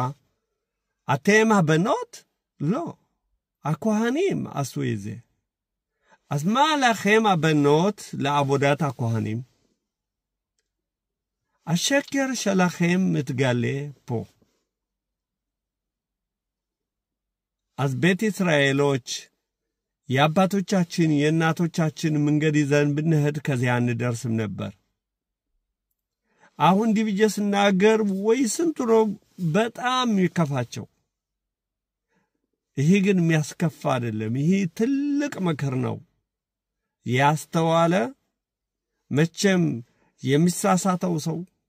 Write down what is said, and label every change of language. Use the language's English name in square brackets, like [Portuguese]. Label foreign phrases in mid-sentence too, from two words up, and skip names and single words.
[Hebrew] אתם הבנות? לא. הכהנים עשו את זה. אז מה לכם הבנות לעבודת הכהנים? השקר שלכם מתגלה פה. אז בית ישראלוች [Amharic] የአባቶቻችን የእናቶቻችን መንገድ ይዘን ብንሄድ ከዚያ እንደርስም ነበር አሁን ዲቪጀስ እናገር ወይ ስንቱ ነው በጣም ይከፋቸው ይሄ ግን የሚያስከፋ አይደለም ይሄ ትልቅ መከር ነው ያስተዋለ መቼም የሚሳሳተው ሰው